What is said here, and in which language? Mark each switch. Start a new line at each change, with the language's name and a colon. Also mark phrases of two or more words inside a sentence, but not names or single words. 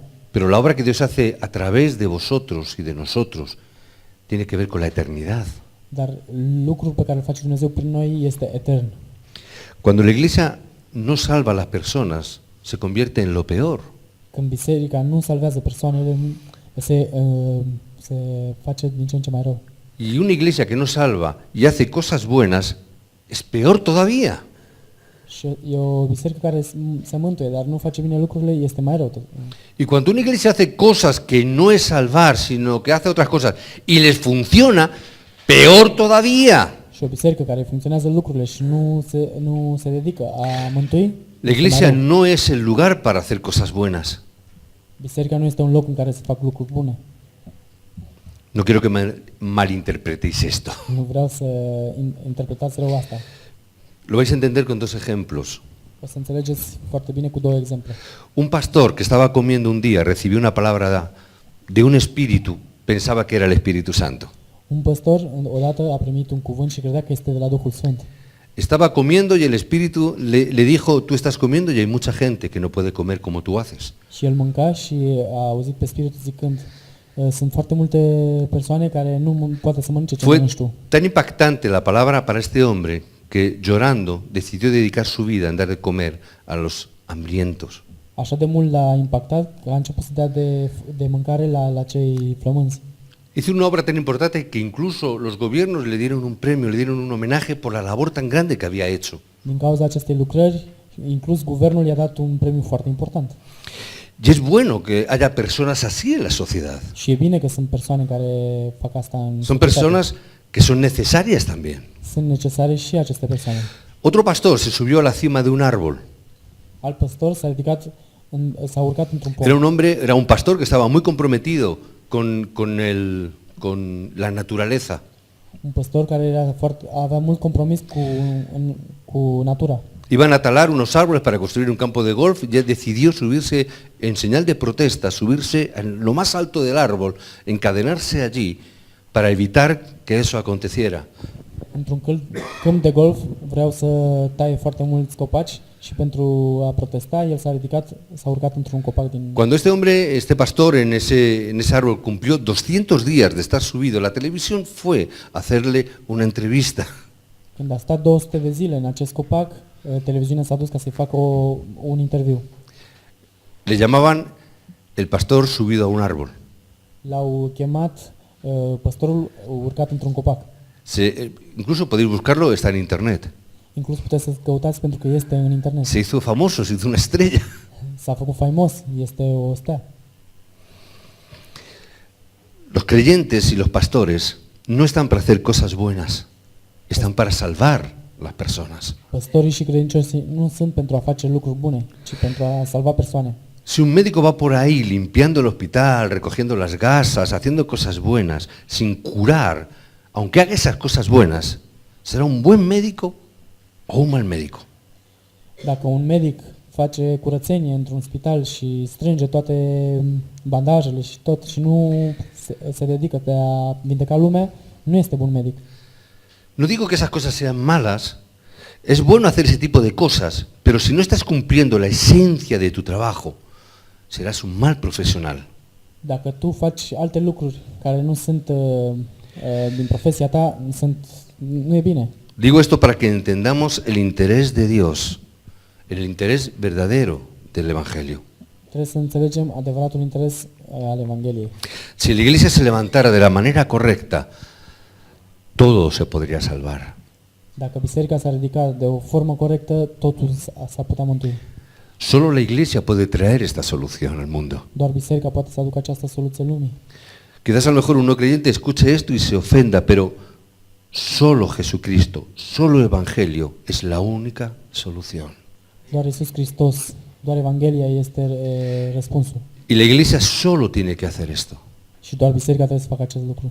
Spanish: Pero la obra que Dios hace a través de vosotros y de nosotros tiene que ver con la eternidad.
Romanian: Dar lucrul pe care îl face Dumnezeu prin noi este etern.
Spanish: Cuando la iglesia no salva a las personas, se convierte en lo peor.
Romanian: Când biserica nu salvează persoanele, se face din ce în ce mai rău.
Spanish: Y una iglesia que no salva y hace cosas buenas es peor todavía.
Romanian: Și e o biserică care se mântuie, dar nu face bine lucrurile, este mai rău.
Spanish: Y cuando una iglesia hace cosas que no es salvar, sino que hace otras cosas y les funciona, peor todavía.
Romanian: Și o biserică care funcționează lucrurile și nu se dedică a mântui.
Spanish: La iglesia no es el lugar para hacer cosas buenas.
Romanian: Biserica nu este un loc în care se fac lucruri bune.
Spanish: No quiero que malinterpretéis esto.
Romanian: Nu vreau să interpretați rău asta.
Spanish: Lo vais a entender con dos ejemplos.
Romanian: O să înțelegeți foarte bine cu două exemple.
Spanish: Un pastor que estaba comiendo un día recibió una palabra de un espíritu, pensaba que era el Espíritu Santo.
Romanian: Un păstor odată a primit un cuvânt și credea că este de la Duhul Sfânt.
Spanish: Estaba comiendo y el Espíritu le dijo, tú estás comiendo y hay mucha gente que no puede comer como tú haces.
Romanian: Și el mânca și a auzit pe Spiritul zicând, sunt foarte multe persoane care nu poate să mănânce ce mănânci tu.
Spanish: Tan impactante la palabra para este hombre que llorando decidió dedicar su vida a dar de comer a los hambrientos.
Romanian: Așa de mult l-a impactat că a început să dea de mâncare la cei flămânzi.
Spanish: Hizo una obra tan importante que incluso los gobiernos le dieron un premio, le dieron un homenaje por la labor tan grande que había hecho.
Romanian: Din cauza acestei lucrări, inclus guvernul i-a dat un premiu foarte important.
Spanish: Y es bueno que haya personas así en la sociedad.
Romanian: Și e bine că sunt persoane care fac asta în
Spanish: Son
Romanian: societate.
Spanish: personas que son necesarias también.
Romanian: Sunt necesare și aceste persoane.
Spanish: Otro pastor se subió a la cima de un árbol.
Romanian: Alt păstor s-a urcat într-un pom.
Spanish: Era un pastor que estaba muy comprometido con la naturaleza.
Romanian: Un păstor care avea mult compromis cu natura.
Spanish: Iban a talar unos árboles para construir un campo de golf y él decidió subirse en señal de protesta, subirse en lo más alto del árbol, encadenarse allí para evitar que eso aconteciera.
Romanian: Într-un câmp de golf vreau să taie foarte mulți copaci și pentru a protesta el s-a urcat într-un copac din...
Spanish: Cuando este pastor en ese árbol cumplió 200 días de estar subido, la televisión fue a hacerle una entrevista.
Romanian: Când a stat 200 de zile în acest copac, televiziunea s-a dus ca să-i facă un interviu.
Spanish: Le llamaban el pastor subido a un árbol.
Romanian: L-au chemat păstorul urcat într-un copac.
Spanish: Incluso podéis buscarlo, está en internet.
Romanian: Inclus puteți să căutați pentru că este în internet.
Spanish: Se hizo famoso, se hizo una estrella.
Romanian: S-a făcut faimos, este o stea.
Spanish: Los creyentes y los pastores no están para hacer cosas buenas, están para salvar las personas.
Romanian: Păstorii și credincioșii nu sunt pentru a face lucruri bune, ci pentru a salva persoane.
Spanish: Si un médico va por ahí limpiando el hospital, recogiendo las gasas, haciendo cosas buenas, sin curar, aunque haga esas cosas buenas, ¿será un buen médico o un mal médico?
Romanian: Dacă un medic face curățenie într-un spital și strânge toate bandajele și tot și nu se dedică de a vindeca lumea, nu este bun medic.
Spanish: No digo que esas cosas sean malas, es bueno hacer ese tipo de cosas, pero si no estás cumpliendo la esencia de tu trabajo, serás un mal profesional.
Romanian: Dacă tu faci alte lucruri care nu sunt din profesia ta, nu e bine.
Spanish: Digo esto para que entendamos el interés de Dios, el interés verdadero del Evangelio.
Romanian: Trebuie să înțelegem adevăratul interes al Evangheliei.
Spanish: Si la iglesia se levantara de la manera correcta, todo se podría salvar.
Romanian: Dacă biserica s-ar ridica de o formă corectă, totul s-ar putea mântui.
Spanish: Solo la iglesia puede traer esta solución al mundo.
Romanian: Doar biserica poate să aducă această soluție lumii.
Spanish: Quizás a lo mejor un no creyente escuche esto y se ofenda, pero solo Jesucristo, solo el Evangelio es la única solución.
Romanian: Doar Iisus Hristos, doar Evanghelia este răspunsul.
Spanish: Y la iglesia solo tiene que hacer esto.
Romanian: Și doar biserica trebuie să facă acest lucru.